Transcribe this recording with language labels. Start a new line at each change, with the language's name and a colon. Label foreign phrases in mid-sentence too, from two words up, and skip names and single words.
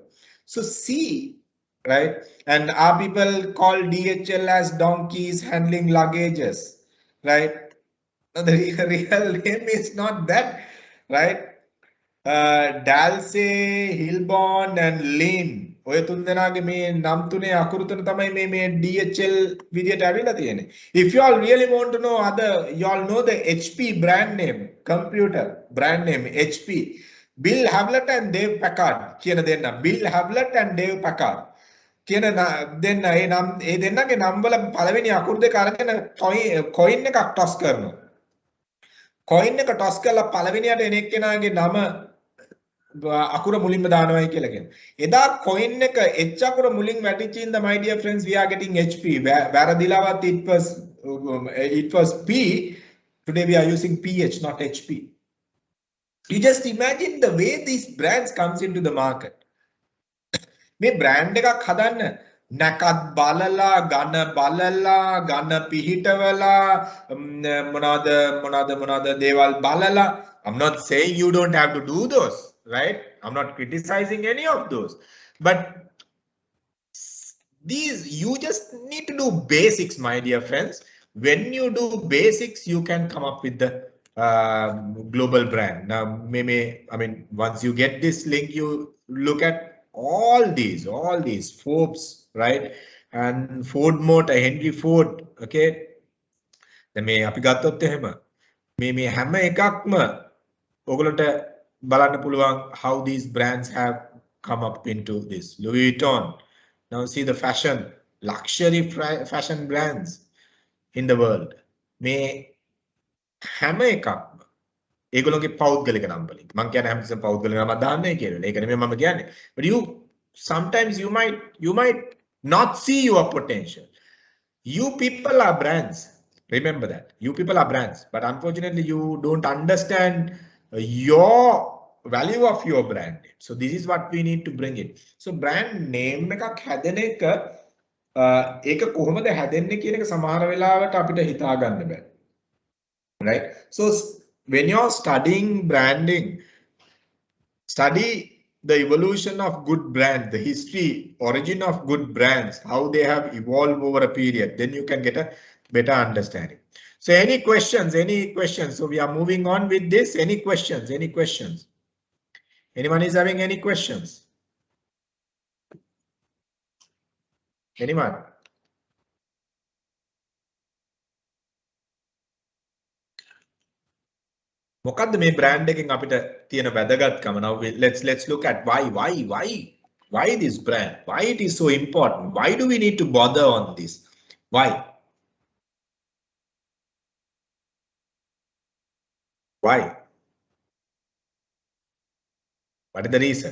English: So see, right? And our people call DHL as donkeys handling luggages, right? The real name is not that, right? Dalsey, Hilborn and Lane.
Sinhala: ඔය තුන් දෙනාගේ මේ නම් තුනේ අකුරු තුන තමයි මේ DHL විදියට ඇවිල්ලා තියෙන්නේ.
English: If you all really want to know you all know the HP brand name, computer brand name HP.
Sinhala: Bill Hewlett and Dave Packard කියන දෙන්නා. Bill Hewlett and Dave Packard. කියන දෙන්න ඒ දෙන්නගේ නම් වල පළවෙනි අකුරු දෙක අරගෙන coin එකක් toss කරනවා. coin එක toss කරලා පළවෙනියට එන එක්කෙනාගේ නම අකුර මුලින්ම දානවායි කියලා කියන. එදා coin එක H අකුර මුලින් වැටිච්ච ඉඳ
English: my dear friends we are getting HP.
Sinhala: වැරදිලාවත්
English: it was P. Today we are using PH, not HP. You just imagine the way these brands comes into the market.
Sinhala: මේ බ්‍රෑන්ඩ් එකක් හදන්න නැකත් බලලා ගණ පිහිටවලා මොනවාද දේවල් බලලා.
English: I'm not saying you don't have to do those, right? I'm not criticizing any of those, but you just need to do basics, my dear friends. When you do basics, you can come up with the global brand. Now, maybe, I mean, once you get this link, you look at all these Forbes, right? And Ford Motor, Henry Ford, okay? Then මේ අපි ගත්තොත් එහෙම මේ හැම එකක්ම ඔයගලන්ට බලන්න පුළුවන් how these brands have come up into this. Louis Vuitton. Now see the luxury fashion brands in the world.
Sinhala: මේ හැම එකක්ම ඒගොල්ලෝගේ පෞද්ගලික නම් වලින් මම කියන්නේ හැමතිස්සෙම පෞද්ගලික නම දාන්නයි කියලා. ඒක නෙමෙයි මම කියන්නේ.
English: But sometimes you might not see your potential. You people are brands. Remember that. You people are brands. But unfortunately, you don't understand your value of your brand name. So this is what we need to bring in. So brand name
Sinhala: එකක් හැදෙන එක ඒක කොහොමද හැදෙන්නේ කියන එක සමහර වෙලාවට අපිට හිතා ගන්න බෑ.
English: Right? So when you're studying branding, study the evolution of good brands, the history, origin of good brands, how they have evolved over a period. Then you can get a better understanding. So any questions? So we are moving on with this. Any questions? Anyone is having any questions? Anyone?
Sinhala: මොකද්ද මේ brand එකෙන් අපිට තියෙන වැදගත්කම?
English: Now let's look at why this brand? Why it is so important? Why do we need to bother on this? Why? What is the reason?